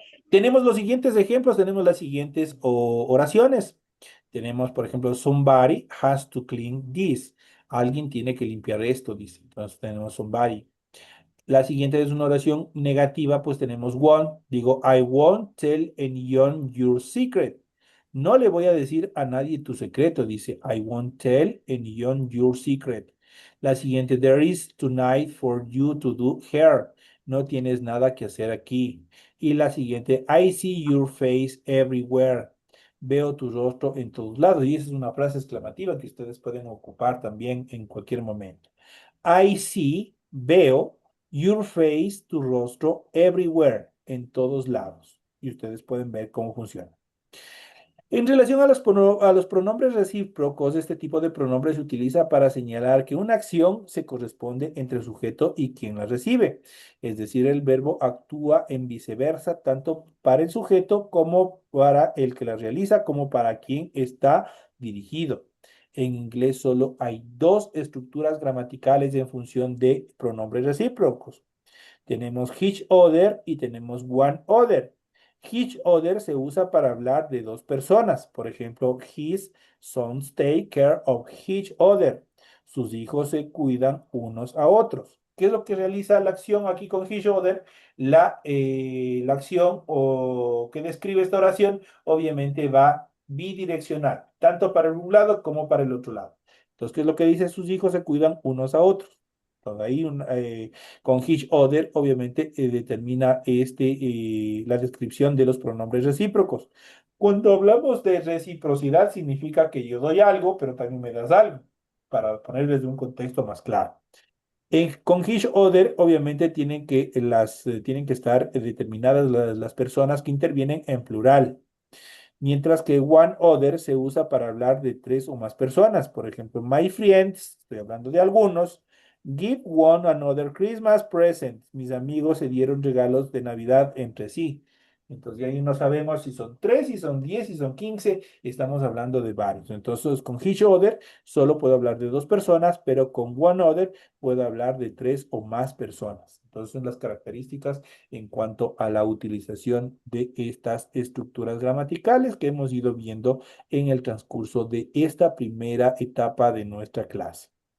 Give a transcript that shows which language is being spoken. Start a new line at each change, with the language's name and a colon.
Spanish: Tenemos los siguientes ejemplos, tenemos las siguientes oraciones. Tenemos, por ejemplo,
English: somebody has to clean this.
Spanish: Alguien tiene que limpiar esto, dice. Entonces tenemos
English: somebody.
Spanish: La siguiente es una oración negativa, pues tenemos won't.
English: Digo, I won't tell anyone your secret.
Spanish: No le voy a decir a nadie tu secreto, dice,
English: I won't tell anyone your secret.
Spanish: La siguiente,
English: there is tonight for you to do here.
Spanish: No tienes nada que hacer aquí. Y la siguiente,
English: I see your face everywhere.
Spanish: Veo tu rostro en todos lados. Y esa es una frase exclamativa que ustedes pueden ocupar también en cualquier momento.
English: I see,
Spanish: veo.
English: Your face,
Spanish: tu rostro,
English: everywhere,
Spanish: en todos lados. Y ustedes pueden ver cómo funciona. En relación a los pronombres recíprocos, este tipo de pronombre se utiliza para señalar que una acción se corresponde entre el sujeto y quien la recibe. Es decir, el verbo actúa en viceversa, tanto para el sujeto como para el que la realiza, como para quien está dirigido. En inglés solo hay dos estructuras gramaticales en función de pronombres recíprocos. Tenemos each other y tenemos one other. Each other se usa para hablar de dos personas. Por ejemplo,
English: his sons take care of each other.
Spanish: Sus hijos se cuidan unos a otros. ¿Qué es lo que realiza la acción aquí con each other? La acción que describe esta oración obviamente va bidireccional, tanto para un lado como para el otro lado. Entonces, ¿qué es lo que dice? Sus hijos se cuidan unos a otros. Entonces, ahí con each other, obviamente, determina la descripción de los pronombres recíprocos. Cuando hablamos de reciprocidad, significa que yo doy algo, pero también me das algo. para ponerles de un contexto más claro. Con each other, obviamente, tienen que estar determinadas las personas que intervienen en plural. Mientras que one other se usa para hablar de tres o más personas. Por ejemplo,
English: my friends,
Spanish: estoy hablando de algunos.
English: Give one another Christmas present.
Spanish: Mis amigos se dieron regalos de Navidad entre sí. Entonces, ahí no sabemos si son tres, si son 10, si son 15. Estamos hablando de varios. Entonces, con each other solo puedo hablar de dos personas, pero con one other puedo hablar de tres o más personas. Entonces, son las características en cuanto a la utilización de estas estructuras gramaticales que hemos ido viendo en el transcurso de esta primera etapa de nuestra clase.